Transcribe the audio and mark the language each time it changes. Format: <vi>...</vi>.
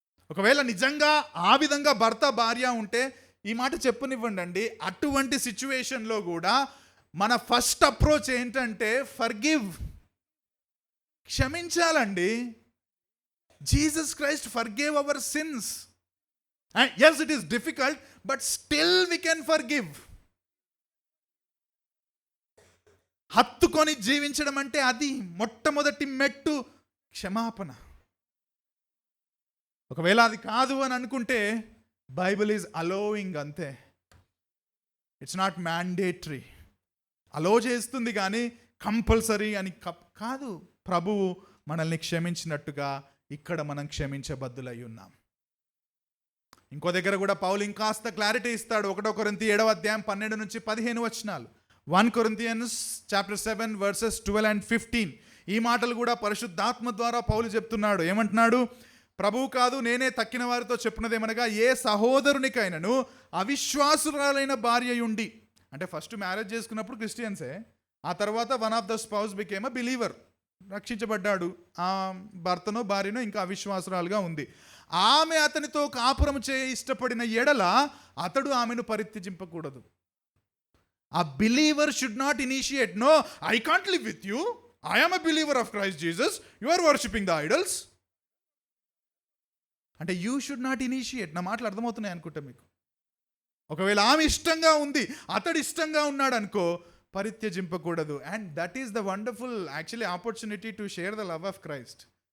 <te>ఒకవేళ నిజంగా ఆ విధంగా భర్త భార్య ఉంటే ఈ మాట చెప్పనివ్వండి. అటువంటి సిచ్యువేషన్లో కూడా మన ఫస్ట్ అప్రోచ్ ఏంటంటే forgive, క్షమించాలండి.</te> <en>Jesus Christ forgave our sins. yes, it is difficult, but still we can forgive.</en> <te>హత్తుకొని జీవించడం అంటే అది మొట్టమొదటి మెట్టు క్షమాపణ. ఒకవేళ అది కాదు అని అనుకుంటే</te> <en>Bible is allowing,</en> <te>అంతే.</te> <en>It's not mandatory.</en> <te>అలో చేస్తుంది కానీ కంపల్సరీ అని కాదు. ప్రభువు మనల్ని క్షమించినట్టుగా ఇక్కడ మనం క్షమించబద్దులై ఉన్నాం. ఇంకో దగ్గర కూడా పౌలు ఇంకాస్త క్లారిటీ ఇస్తాడు. 1 కొరింథీ 7వ అధ్యాయం 12-15 వచనాలు.</te> <en>1 Corinthians chapter 7 verses 12 and 15.</en> <te>ఈ మాటలు కూడా పరిశుద్ధాత్మ ద్వారా పౌలు చెప్తున్నాడు. ఏమంటున్నాడు? ప్రభువు కాదు నేనే తక్కిన వారితో చెప్పినదేమనగా, ఏ సహోదరునికైనను అవిశ్వాసురాలైన భార్య ఉండి, అంటే ఫస్ట్ మ్యారేజ్ చేసుకున్నప్పుడు క్రిస్టియన్సే, ఆ తర్వాత</te> <en>one of the spouse became a believer,</en> <te>రక్షించబడ్డాడు. ఆ భర్తనో భార్యనో ఇంకా అవిశ్వాసురాలుగా ఉంది. ఆమె అతనితో కాపురం చేయ ఇష్టపడిన ఎడల అతడు ఆమెను పరిత్యజింపకూడదు.</te> <en>A believer should not initiate. No, I can't live with you. I am a believer of Christ Jesus, you are worshipping the idols.</en> <te>అంటే</te> <en>You should not initiate.</en> <te>నా మాటలు అర్థమవుతున్నాయి అనుకుంటా మీకు. ఒకవేళ ఆమె ఇష్టంగా ఉంది, అతడు ఇష్టంగా ఉన్నాడు అనుకో, పరిత్యజింపకూడదు.</te> <en>And that is the wonderful actually opportunity to share the love of Christ.</en>